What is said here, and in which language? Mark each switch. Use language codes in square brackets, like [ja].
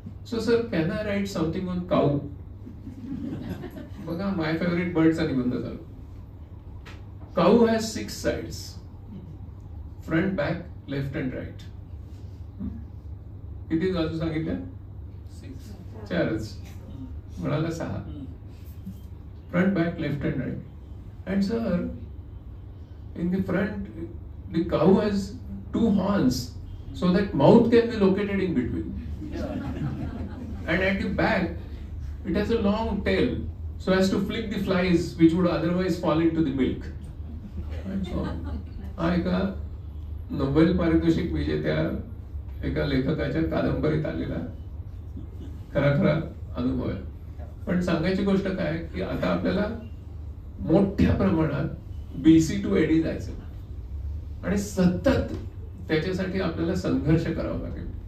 [en] So sir can I write something on cow. [mr] बघा माय favourite बर्डचा निबंध झाला. [en] Cow has 6 sides, front, back, left and right. [mr] किती बाजू सांगितल्या? 4च. म्हणाला 6. [en] Front, back, left and right. And sir, in the front, the cow has 2 horns, so that mouth can be located in between. And at the back, it has a long tail, so as to flick the flies which would otherwise fall into the milk. [mr] हा एका Nobel पारितोषिक विजेत्या एका लेखकाच्या कादंबरीत आलेला खरा अनुभव आहे. पण सांगायची गोष्ट काय की आता आपल्याला मोठ्या प्रमाणात BC to AD जायचं आणि सतत त्याच्यासाठी आपल्याला संघर्ष करावा लागेल.